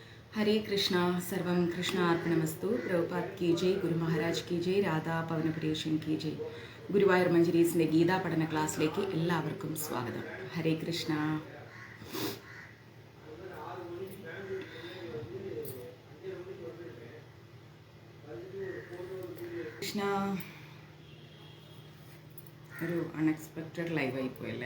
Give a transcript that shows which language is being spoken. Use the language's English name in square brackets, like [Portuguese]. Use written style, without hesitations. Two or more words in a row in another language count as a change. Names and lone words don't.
[Sanskrit] हरे कृष्णा सर्वं कृष्णार्पणमस्तु। [Hindi] प्रभुपाद की जय, ഗുരു മഹാരാജ് की जय, രാധാ പവനപുരേഷൻ की जय. [Malayalam] ഗുരുവായൂർ മഞ്ജരീസിൻ്റെ ഗീതാ പഠന ക്ലാസ്സിലേക്ക് എല്ലാവർക്കും സ്വാഗതം. ഹരേ കൃഷ്ണ. കൃഷ്ണ ഒരു അൺഎക്സ്പെക്റ്റഡ് ലൈവായി പോയല്ലേ.